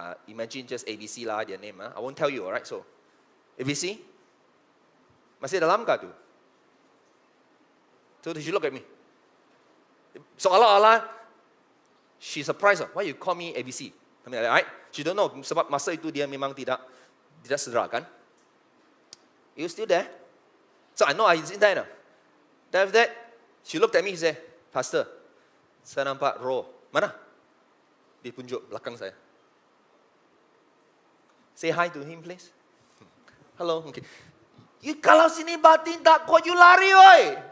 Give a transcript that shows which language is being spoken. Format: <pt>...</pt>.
<en>Imagine just ABC lah their name. I won't tell you, alright? So, ABC,</en> <ms>masih dalam kah tu?</ms> <en>So she look at me. So Allah, she surprised. Why you call me ABC? Something like that, right? She don't know.</en> <ms>Sebab masa itu dia memang tidak sedar kan?</ms> <en>You still there? So I know I is in there now. Then after that, she looked at me. She said,</en> <ms>Pastor, saya nampak roh. Mana? Dia tunjuk belakang saya.</ms> <en>Say hi to him, please. Hello. Okay. You</en> <ms>kalau sini batin tak kuat, you lari, oi.</ms>